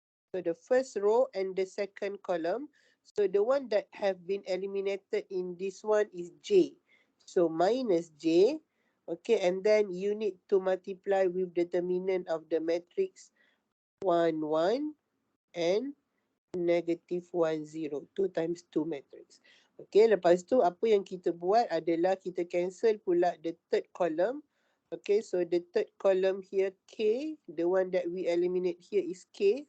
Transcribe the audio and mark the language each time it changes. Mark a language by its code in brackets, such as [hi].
[en] So the first row and the second column. So the one that have been eliminated in this one is J. So minus J. Okay, and then you need to multiply with determinant of the matrix 1, 1 and -1, 0. 2 times 2 matrix. [ms] Okay, lepas tu apa yang kita buat adalah kita cancel pula [en] the third column. Okay, so the third column here, K, the one that we eliminate here is K.